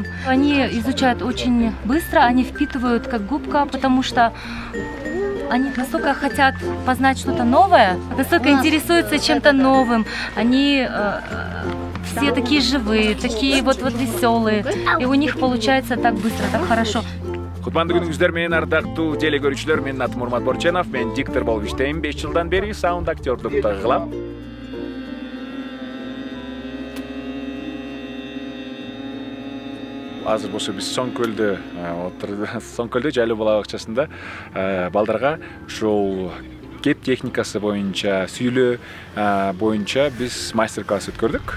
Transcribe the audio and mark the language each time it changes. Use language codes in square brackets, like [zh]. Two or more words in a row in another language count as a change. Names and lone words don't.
[ru] Они изучают очень быстро, они впитывают как губка, потому что они настолько хотят познать что-то новое, настолько интересуются чем-то новым. Они все такие живые, такие вот веселые, и у них получается так быстро, так хорошо. [ky] Кутмандуу күнүңүздөр менен ардактуу теле көрүүчүлөр, менин атым Урмат Борченов, мен диктор болуп иштейм. 5 жылдан бери саунд актёрдукту кылам. Азыр болсо биз Соңкөлдө жайлоо бала бакчасында балдарга ушул кеп техникасы боюнча, сүйлөө боюнча биз мастер-класс өткөрдүк.